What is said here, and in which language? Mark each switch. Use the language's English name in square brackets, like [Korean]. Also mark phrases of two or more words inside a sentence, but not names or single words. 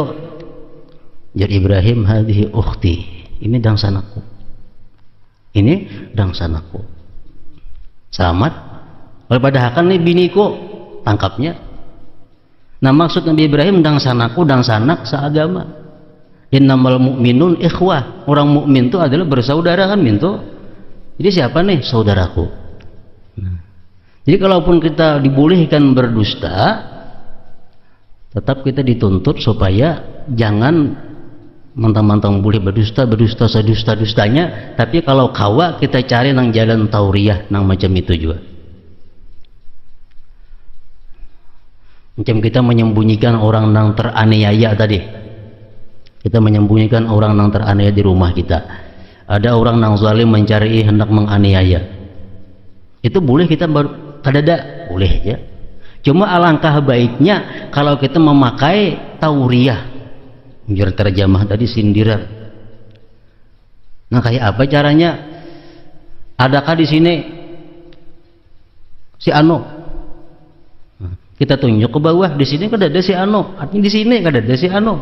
[Banjar] Ujar Ibrahim, [Arabic] هذه أختي, [Banjar] ini dangsanaku, ini dangsanaku. Selamat. Pada akan nih biniku, tangkapnya. Nah, maksud Nabi Ibrahim dangsanaku, dangsanak seagama. [Arabic] إنما المؤمنون إخوة. [Indonesian] Orang mukmin itu adalah bersaudara kan, minto. Jadi siapa nih saudaraku? Nah, jadi kalaupun kita dibolehkan berdusta, tetap kita dituntut supaya jangan mentang-mentang boleh berdusta sedusta-dustanya, [Banjar] tapi kalau kawa kita cari nang jalan tauriyah nang macam itu juga. Macam kita menyembunyikan orang nang teraniaya tadi, kita menyembunyikan orang nang teraniaya di rumah kita. Ada orang nang zalim mencari hendak menganiaya, itu boleh kita kadada boleh ya. [Indonesian] Cuma alangkah baiknya kalau kita memakai tauriyah, biar terjemah tadi sindiran. [Banjar] Nah, kayak apa caranya? Adakah di sini si Ano? Kita tunjuk ke bawah, di sini kada ada si Ano, artinya di sini kada ada si Ano.